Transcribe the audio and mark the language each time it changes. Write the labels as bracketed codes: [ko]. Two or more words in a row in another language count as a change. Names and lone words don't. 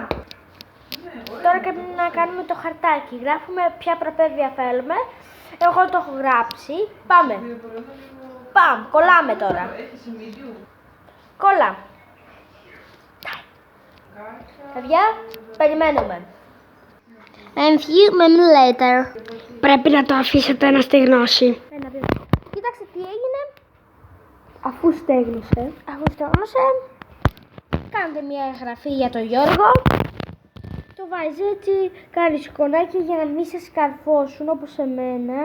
[el] Τώρα πρέπει να κάνουμε το χαρτάκι. Γράφουμε ποια προπαίδεια θέλουμε. Εγώ το έχω γράψει. Πάμε. Πάμε. Κολλάμε τώρα. Κολλά. Παιδιά, περιμένουμε. [en] And few minutes later. [el] Πρέπει να το αφήσετε να στεγνώσει. Κοίταξε τι έγινε. Αφού στέγνωσε. Κάντε μια εγγραφή για τον Γιώργο. Το βάζεις έτσι, κάνεις σκονάκι για να μην σε σκαρφώσουν όπως εμένα.